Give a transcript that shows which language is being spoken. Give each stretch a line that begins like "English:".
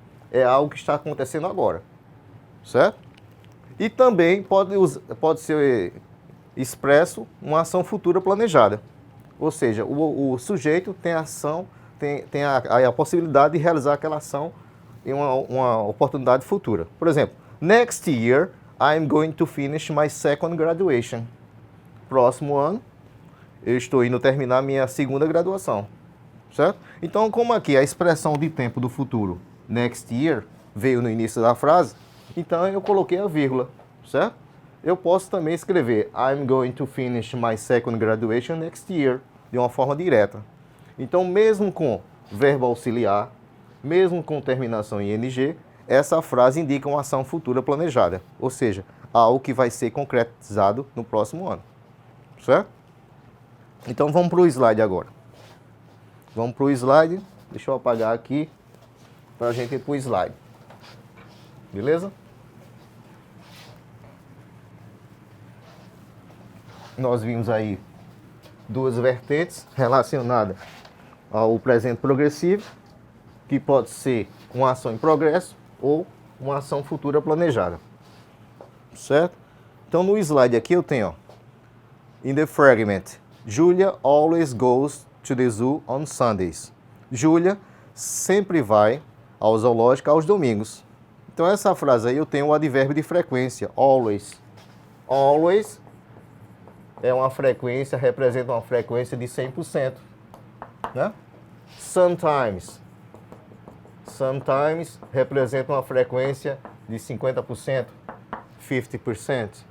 Portuguese: é algo que está acontecendo agora, certo? E também pode ser expresso uma ação futura planejada. Ou seja, o sujeito tem a possibilidade de realizar aquela ação em uma oportunidade futura. Por exemplo,
English: next year I'm going to finish my second graduation.
Portuguese: Próximo ano, eu estou indo terminar minha segunda graduação. Certo? Então, como aqui a expressão de tempo do futuro, next year, veio no início da frase, então eu coloquei a vírgula, certo? Eu posso também escrever
English: I'm going to finish my second graduation next year, de uma forma direta.
Portuguese: Então, mesmo com verbo auxiliar, mesmo com terminação em ing, essa frase indica uma ação futura planejada, ou seja, algo que vai ser concretizado no próximo ano, certo? Então, vamos para o slide agora. Vamos para o slide. Deixa eu apagar aqui para a gente ir para o slide. Beleza? Nós vimos aí duas vertentes relacionadas ao presente progressivo, que pode ser uma ação em progresso ou uma ação futura planejada. Certo? Então no slide aqui eu tenho, ó,
English: in the fragment, Julia always goes to the zoo on Sundays.
Portuguese: Julia sempre vai ao zoológico aos domingos. Então essa frase aí eu tenho o advérbio de frequência, always. Always é uma frequência, representa uma frequência de 100%. Né? Sometimes. Sometimes representa uma frequência de 50%, 50%.